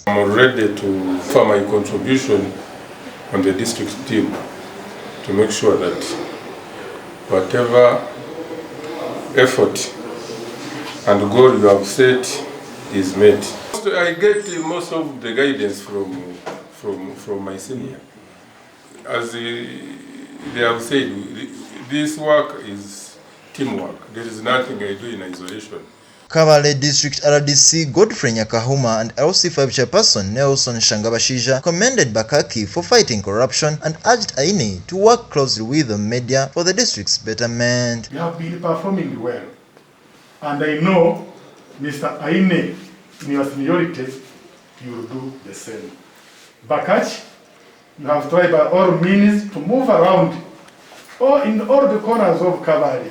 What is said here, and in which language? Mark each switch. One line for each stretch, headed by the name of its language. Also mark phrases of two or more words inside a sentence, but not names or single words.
English: I'm ready to offer my contribution on the district team to make sure that whatever effort and goal you have set is met. I get most of the guidance from my senior. As they have said, this work is teamwork. There is nothing I do in isolation. Kabale District RDC Godfrey Nyakahuma and LC5 chairperson Nelson Shangabashija commended Bakaki for fighting corruption and urged Aine to work closely with the media for the district's betterment. You have been performing well, and I know, Mr. Aine, in your seniority, you will do the same. Bakak, you have tried by all means to move around in all the corners of Kabale.